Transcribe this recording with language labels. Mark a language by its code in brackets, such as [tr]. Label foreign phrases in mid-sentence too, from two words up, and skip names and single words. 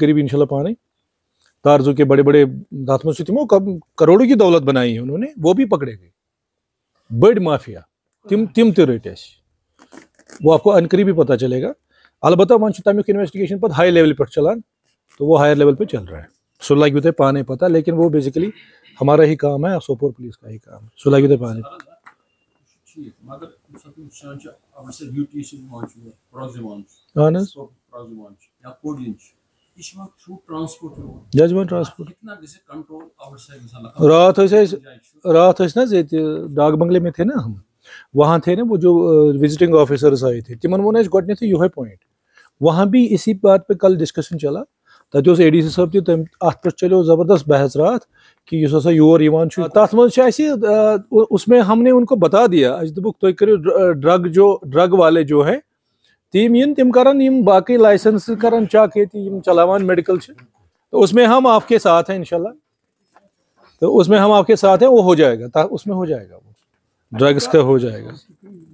[ks] قریب انشاء اللہ پانے تارزو کے بڑے بڑے تتھ منٛز چھِ تِمو [ur] کروڑوں کی دولت بنائی ہے انہوں نے وہ بھی پکڑے گئے [ks] بٔڑۍ مافیا تِم تہِ رٔٹۍ اَسہِ [ur] وہ آپ کو ان قریب ہی پتہ چلے گا [ks] البتہ وۄنۍ چھُ تمیُک انویسٹیگیشن پتہٕ ہائی لیول پٮ۪ٹھ چلان [ur] تو وہ ہائر لیول پہ چل رہا ہے [ks] سُہ لگوٕ تۄہہِ پانے پتہ [ur] لیکن وہ بیسیکلی ہمارا ہی کام ہے [ks] سوپور پولیس کا ہی کام ہے سُہ لگوٕ تۄہہِ پانے اہن حظ ججمنٹ ٹرانسپورٹ رات ٲسۍ نہ حظ ییٚتہِ [ur] ڈاک بنگلے میں تھے نا ہم وہاں تھے نا وہ جو وزٹنگ آفیسرز آئے تھے [ks] تِمن ووٚن اَسہِ گۄڈنیتھٕے یِہوے پویِنٹ [ur] وہاں بھی اسی بات پہ کل ڈسکشن چلا [ks] تتہِ اوس ADC صٲب تہِ تٔمۍ اتھ پٮ۪ٹھ چلیو زبردست بحث رات کہ یُس ہسا یور یِوان چھُ تتھ منٛز چھُ اَسہِ [ur] اس میں ہم نے ان کو بتا دیا [ks] اَسہِ دوٚپُکھ تُہۍ کٔرِو [ur] ڈرگ والے جو ہے [ks] تِم یِن تِم کرن یِم باقٕے لائسنس کرن چیک ییٚتہِ یِم چلاوان میڈیکل چھِ [ur] تو اس میں ہم آپ کے ساتھ ہیں انشاءاللہ تو اس میں ہم آپ کے ساتھ ہیں وہ ہو جائے گا اس میں ہو جائے گا وہ ڈرگس کا ہو جائے گا